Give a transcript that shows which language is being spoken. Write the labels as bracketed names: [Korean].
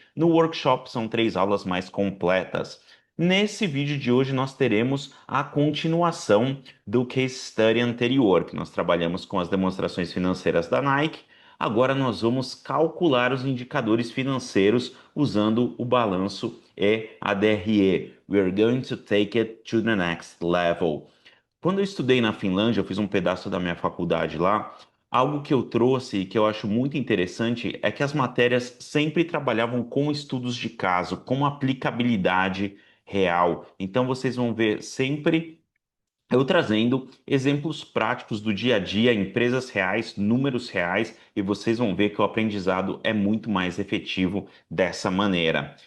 [Portuguese] No workshop são 3 aulas mais completas. Nesse vídeo de hoje nós teremos a continuação do case study anterior, que nós trabalhamos com as demonstrações financeiras da Nike. Agora nós vamos calcular os indicadores financeiros usando o balanço e a DRE. [English] We are going to take it to the next level. [Portuguese] Quando eu estudei na Finlândia, eu fiz um pedaço da minha faculdade lá. Algo que eu trouxe e que eu acho muito interessante é que as matérias sempre trabalhavam com estudos de caso, com aplicabilidade real. Então vocês vão ver sempre eu trazendo exemplos práticos do dia a dia, empresas reais, números reais, e vocês vão ver que o aprendizado é muito mais efetivo dessa maneira.